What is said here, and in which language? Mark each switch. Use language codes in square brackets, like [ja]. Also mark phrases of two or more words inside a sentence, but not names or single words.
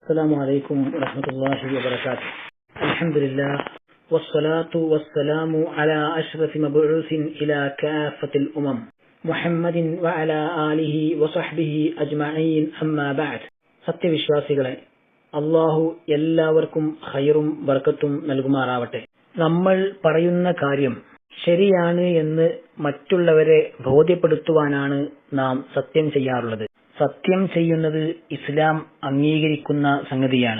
[ar] السلام عليكم ورحمة الله وبركاته. الحمد لله والصلاة والسلام على أشرف مبعوث إلى كافة الأمم محمد وعلى آله وصحبه أجمعين أما بعد. [ml] സത്യവിശ്വാസികളെ, അല്ലാഹു എല്ലാവർക്കും ഖൈറും ബർക്കത്തും നൽകുമാറാവട്ടെ. നമ്മൾ പറയുന്ന കാര്യം ശരിയാണ് എന്ന് മറ്റുള്ളവരെ ബോധ്യപ്പെടുത്തുവാനാണ് നാം സത്യം ചെയ്യാറുള്ളത്. സത്യം ചെയ്യുന്നത് ഇസ്ലാം അംഗീകരിക്കുന്ന സംഗതിയാണ്.